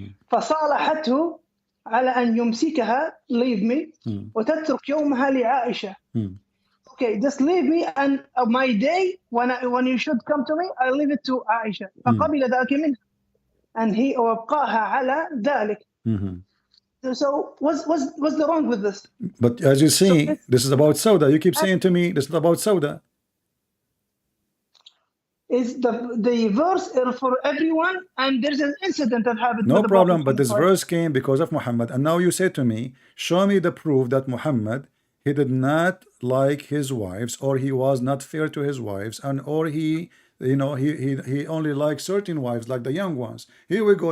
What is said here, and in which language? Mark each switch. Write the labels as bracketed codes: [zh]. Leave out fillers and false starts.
[ar] فصالحته على أن يمسكها, [en] leave me, [ar] وتترك يومها لعائشة. [en] Okay, just leave me, and my day when you should come to me, I leave it to Aisha. [ar] فقبل ذلك منها. [en] and he [ar] وابقاها على ذلك. [en] So what's the wrong with this? But as you see, So this is about Sauda. You keep saying to me, this is about Sauda. Is the verse for everyone, and there's an incident that happened. No with the problem, Prophet but this verse came because of Muhammad, and now you say to me, show me the proof that Muhammad, he did not like his wives, or he was not fair to his wives, and or he, you know, he only liked certain wives, like the young ones. Here we go.